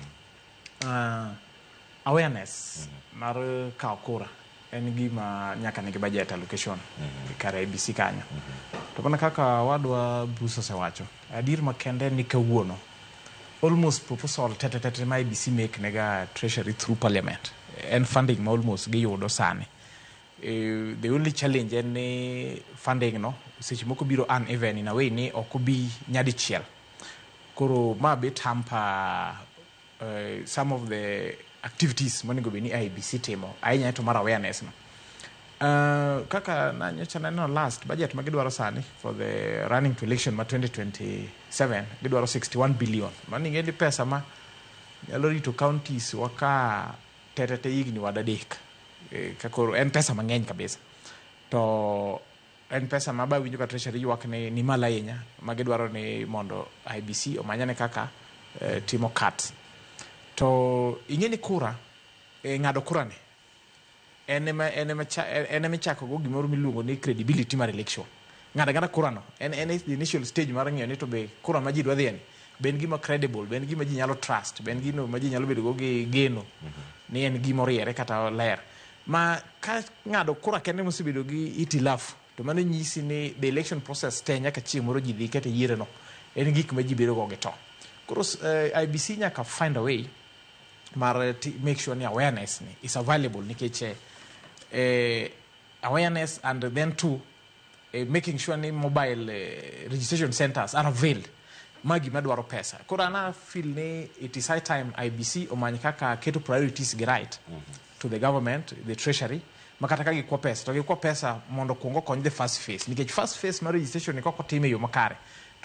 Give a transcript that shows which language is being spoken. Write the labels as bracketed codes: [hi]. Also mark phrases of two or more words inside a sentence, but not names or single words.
[luo] Awareness mar kawo kura en gima nyaka nigi budget allocation kare IEBC kanyo. To mana kaka wadwa Bruce osewacho, adier makende ni kawuono [en] almost proposal [luo] tete ma IEBC make nega treasury [en] through parliament and funding [luo] ma almost giyudo sani. [en] The only challenge [luo] en funding no seche moko biro uneven [en] in a way [luo] ni okobi nyadi chiel. Koro ma [en] bit hamper some of the activities [luo] monego be ni IEBC timo ahinya to mar awareness no. Kaka na nyocha neno [en] last budget [luo] magidwaro sani [en] for the running to election [luo] ma 2027 gidwaro 61 billion. Mani ngendi pesa ma nyalo rito counties waka tete higni wadadek. Kakoro en pesa mang'eny kabisa. To en pesa ma ba winjo ka treasury ywak ni mala ahinya magidwaro ni mondo IEBC omanyane kaka timo cut. To ing'eni kura ng'ado kura ni ene chako go gimoro miluongo ni credibility mar election. Ng'ada kura no en [en] the initial stage [luo] mar ng'iyo ni [en] to be [luo] kura ma ji dwa dhieni ben gima credible, ben gima ji nyalo trust, ben gino ma ji nyalo bedo go gi geno ni en gima oriere kata ler. Ma ka ng'ado kura kende mosebedo gi itilafu to mano nyisi ni [en] the election process [luo] te nyaka chieng' moro ji dhi kata yiere no en gik ma ji bedo go gito. Koro IEBC nyaka [en] find a way mar make sure ni awareness ni is available nikech awareness and then too making sure ni mobile registration centers are availed [luo] magi madwaro pesa. Koro ana feel ni [en] it is high time [luo] IEBC omany kaka keto priorities gi [en] right to the government, the treasury, [luo] makata ka gikwa pesa mondo kuongo kony [en] the first phase [luo] nikech [en] first phase [luo] mar registration ni koko time yo makare